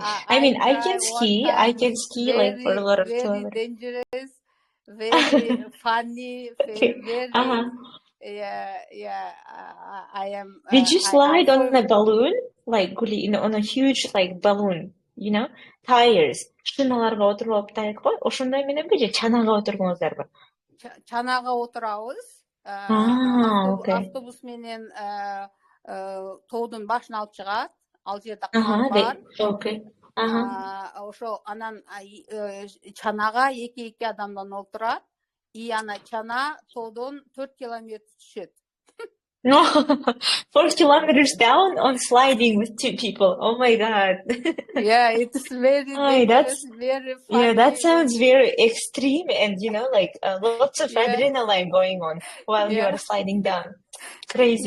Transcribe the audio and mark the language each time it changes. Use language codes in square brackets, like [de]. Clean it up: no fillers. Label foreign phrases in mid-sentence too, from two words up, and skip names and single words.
[en] I can ski. I can ski like for a lot of kilometers. Very dangerous, very funny, very. I am. Did you slide on a balloon, like on a huge like balloon? Tires. [ky] Шиналарга отуруп алып таяк кой. Ошондой мененби же чанага отургуңуздарбы? Чанага отурабыз. Автобус менен тоодун башына алып чыгат. Ал жерде кар бар. Ошо анан чанага 2 адамдан отурат. И ана чана тоодон 4 километр түшөт. [en] 4 kilometers down on sliding with 2 people. Oh my God. Yeah, it's very dangerous, very funny. Yeah, that sounds very extreme and, like lots of adrenaline going on while you are sliding down. Crazy.